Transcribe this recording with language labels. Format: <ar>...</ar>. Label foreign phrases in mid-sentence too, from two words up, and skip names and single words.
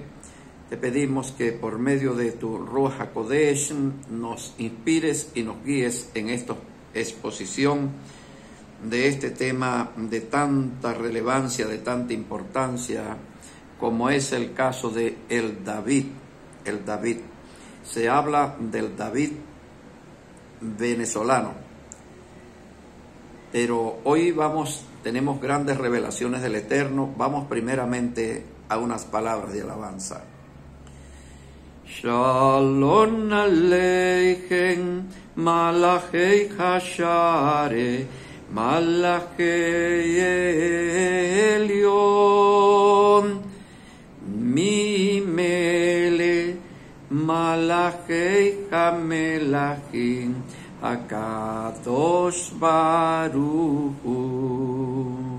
<es>Te pedimos que por medio de tu</es> <he>רוח הקודש</he> <es>nos inspires y nos guíes en esta exposición de este tema de tanta relevancia, de tanta importancia, como es el caso de el David. El David. Se habla del David venezolano. Pero hoy tenemos grandes revelaciones del Eterno. Vamos primeramente a unas palabras de alabanza.</es> <he>שלום עליכם, מלאכי השרת, מלאכי עליון, ממלך, מלכי המלכים, הקדוש ברוך הוא.</he>